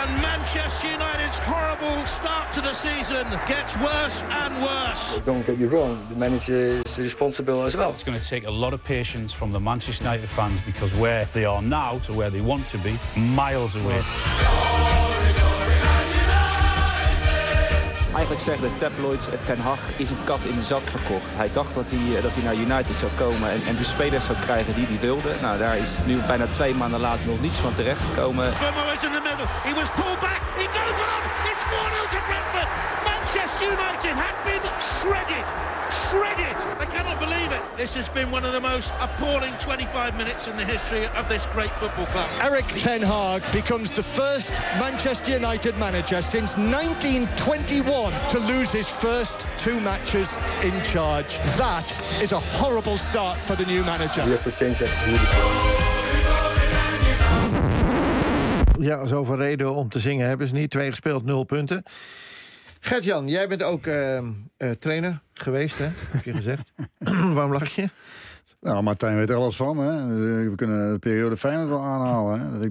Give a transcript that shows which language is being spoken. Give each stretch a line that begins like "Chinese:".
English: And Manchester United's horrible start to the season gets worse and worse. Well, don't get me wrong. The manager is responsible as well. It's going to take a lot of patience from the Manchester United fans because where they are now to where they want to be, miles away.
Dutch: Eigenlijk zeggen de tabloids, Ten Hag is een kat in de zak verkocht. Hij dacht dat hij naar United zou komen en de spelers zou krijgen die hij wilde. Nou, daar is nu bijna 2 maanden later nog niets van terechtgekomen.
English: Bumo is in the middle. He was pulled back. He goes on. It's 4-0 to Brentford. Manchester United have been shredded. I cannot believe it. This has been one of the most appalling 25 minutes in the history of this great football club. Erik ten Hag becomes the first Manchester United manager since 1921 to lose his first two matches in charge. That is a horrible start for the new manager. We have to change that.
Dutch: Ja, zoveel reden om te zingen hebben ze niet. Twee gespeeld, nul punten. Gert-Jan, jij bent ook trainer geweest, hè? Heb je gezegd. Waarom lach je? Nou, Martijn weet er alles van, hè? We kunnen de periode Feyenoord wel aanhalen, hè?